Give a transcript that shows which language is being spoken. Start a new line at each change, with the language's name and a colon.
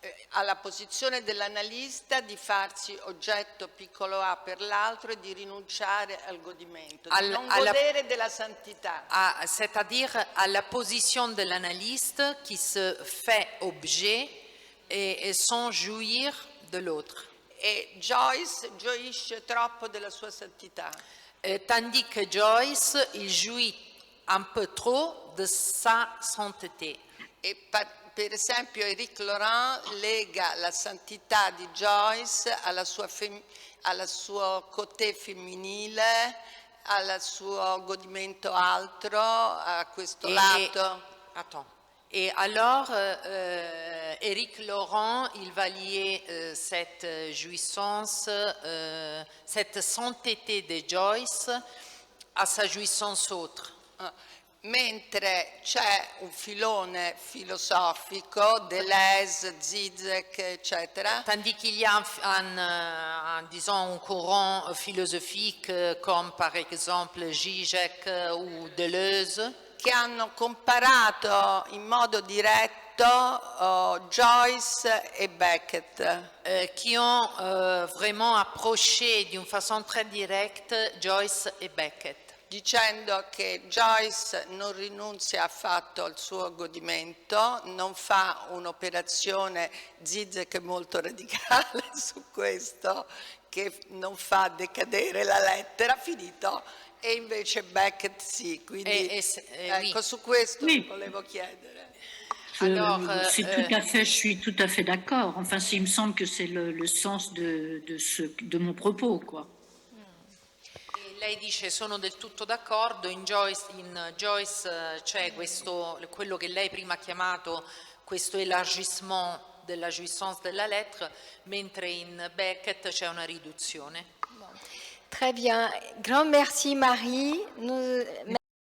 Italian: alla posizione dell'analista di farsi oggetto piccolo a per l'altro e di rinunciare al godimento, di non godere della santità.
French: C'est-à-dire à la position de l'analyste qui se fait objet et sans jouir de l'autre.
Italian: E Joyce gioisce troppo della sua santità.
French: Tandis que Joyce, il jouit un peu trop de sa sainteté.
Italian: E per esempio Éric Laurent lega la santità di Joyce al suo côté femminile, al suo godimento altro, a questo lato.
French: Et alors, Éric Laurent, il va lier cette jouissance, cette sainteté de Joyce à sa jouissance autre.
Italian: Mentre c'è un filone filosofico, Deleuze, Zizek, eccetera.
French: Tandis qu'il y a disons, un courant philosophique comme par exemple Zizek ou Deleuze,
Italian: che hanno comparato in modo diretto Joyce e Beckett.
French: Qui ont vraiment approché d'une façon très directe Joyce et Beckett.
Italian: Dicendo che Joyce non rinunzia affatto al suo godimento, non fa un'operazione, Zizek è molto radicale su questo, che non fa decadere la lettera, finito, e invece Beckett sì, quindi ecco,
French: oui.
Italian: su questo
French: Oui.
Italian: volevo chiedere.
French: Je suis tout à fait d'accord. Enfin, il me semble que c'est le sens de mon propos, quoi.
Italian: Lei dice sono del tutto d'accordo, in Joyce c'è quello che lei prima ha chiamato questo
French: élargissement
Italian: della
French: jouissance de la lettre,
Italian: mentre in Beckett c'è una riduzione.
French: Très bien. Grand merci Marie.